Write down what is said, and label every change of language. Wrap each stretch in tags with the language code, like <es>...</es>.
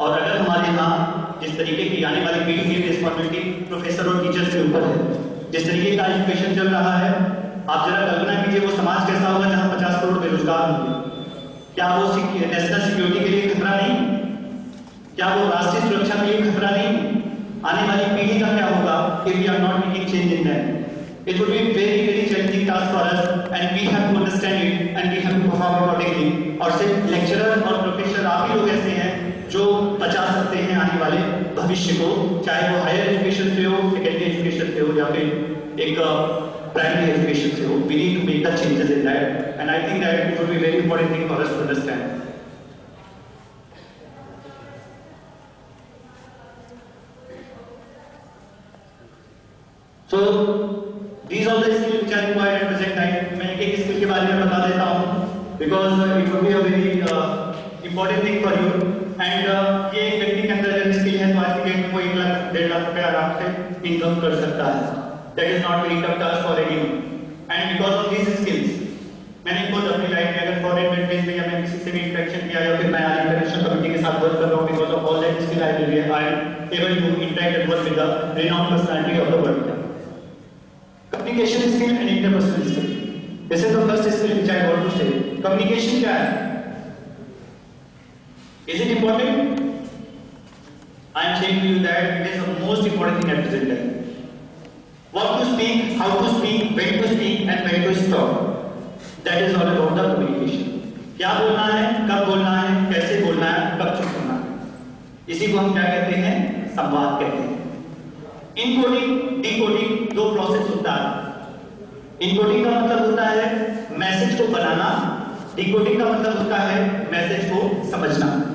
<hi>और अगर हमारे यहाँ जिस तरीके की आने वाली पीढ़ी की रिस्पॉन्सिबिलिटी प्रोफेसर और टीचर्स के ऊपर है, जिस तरीके का एजुकेशन चल रहा है, आप जरा कल्पना कीजिए वो समाज कैसा होगा जहाँ 50 करोड़ बेरोजगार होंगे। क्या वो नेशनल सिक्योरिटी के लिए खतरा नहीं? क्या वो राष्ट्रीय सुरक्षा के लिए खतरा नहीं? आने वाली पीढ़ी का क्या होगा</hi> <en>if we are not making change in them? It would be very very challenging task for us, and we have to understand it and we have to perform accordingly.</en> <hi>और सिर्फ लेक्चरर और प्रोफेसर आप ही लोग ऐसे हैं जो बचा सकते हैं आने वाले भविष्य को, चाहे वो हायर एजुकेशन से हो, सेकेंडरी एजुकेशन से हो, या फिर एक प्राइमरी एजुकेशन से हो।</hi> <en>We need to make the changes in that, and I think that it would be very important thing for us to understand. So these are the skills which are required at present time.</en> <hi>मैं एक skill के बारे में बता देता हूँ,</hi> <en>because it would be a very important thing for you.</en> <hi>And ये एक व्यक्ति के अंदर अगर स्किल है तो आज की डेट में वो 1 लाख 1.5 लाख रुपए आराम से इनकम कर सकता है।</hi> <en>That is not very tough task for anyone. And because of these skills,</en> <hi>मैंने खुद अपनी लाइफ में अगर फॉरेन कंट्रीज में या मैं किसी से भी इंटरेक्शन किया या फिर मैं आज इंटरनेशनल कम्युनिटी के साथ वर्क कर रहा हूँ,</hi> <en>because of all that skill I am able to interact and work with the renowned personality of the world. Communication skill and interpersonal skill. This is the first skill which I want to say.</en> <hi>Communication क्या है?</hi> <en>Is it important? I am saying to you that it is the most important thing at present time. What to speak, how to speak, when to speak, and when to stop. That is all about the communication.</en> <hi>क्या बोलना है, कब बोलना है, कैसे बोलना है, कब चुप करना है, इसी को हम क्या कहते हैं? संवाद कहते हैं। इनकोडिंग, डिकोडिंग दो प्रोसेस होता है। इनकोडिंग का मतलब होता है मैसेज को बनाना, डिकोडिंग का मतलब होता है मैसेज को समझना।</hi>